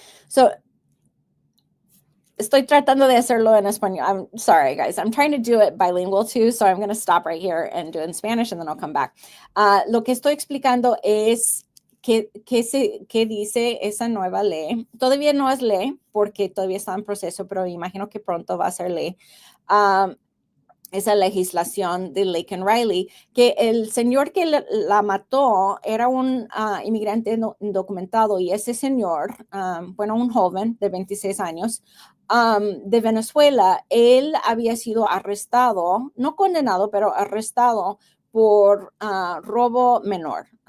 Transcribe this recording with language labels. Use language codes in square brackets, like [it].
[es] So, estoy tratando de hacerlo en español. [en] I'm sorry, guys. I'm trying to do it bilingual too, so I'm going to stop right here and do it in Spanish, and then I'll come back. [es] Lo que estoy explicando es qué dice esa nueva ley. Todavía no es ley porque todavía está en proceso, pero imagino que pronto va a ser ley. Esa legislación de Laken Riley, que el señor que la mató era un inmigrante indocumentado, y ese señor, un joven de 26 años, de Venezuela, él había sido arrestado, no condenado, pero arrestado por robo menor.